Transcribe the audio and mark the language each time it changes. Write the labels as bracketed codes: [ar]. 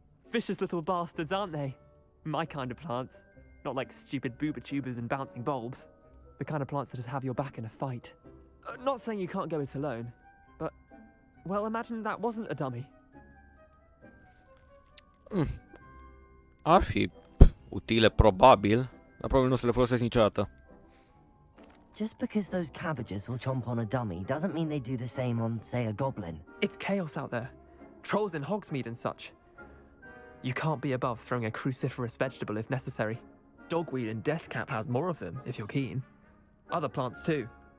[en] Vicious little bastards, aren't they? My kind of plants. Not like stupid booba tubers and bouncing bulbs. The kind of plants that have your back in a fight. Not saying you can't go it alone, but, well, imagine that wasn't a dummy. [ro] Ar fi utile, probabil, dar probabil nu o să le folosesc niciodată. [en] Just because those cabbages will chomp on a dummy doesn't mean they do the same on, say, a goblin. It's chaos out there. Trolls in Hogsmeade and such. You can't be above throwing a cruciferous vegetable if necessary. Dogweed and deathcap has more of them, if you're keen. Other plants too.